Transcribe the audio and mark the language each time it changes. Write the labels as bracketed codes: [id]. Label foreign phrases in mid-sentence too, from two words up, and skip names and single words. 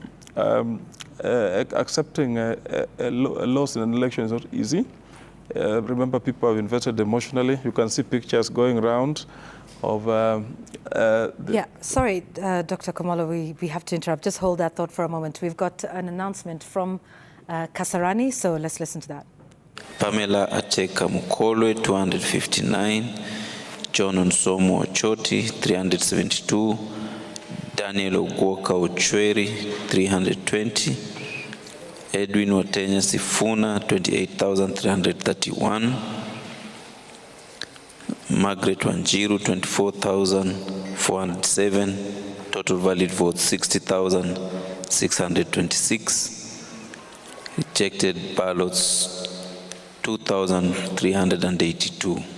[en] Accepting a loss in an election is not easy. Remember, people have invested emotionally. You can see pictures going around of... Sorry, Dr. Komolo, we have to interrupt. Just hold that thought for a moment. We've got an announcement from Kasarani, so let's listen to that. Pamela Ateka Mukolwe, 259. John Nsomo Ochoti, 372. Daniel Ogwoka Ochweri, 320. Edwin Watenya Sifuna, 28,331. Margaret Wanjiru, 24,407. Total valid votes, 60,626. Rejected ballots, 2,382.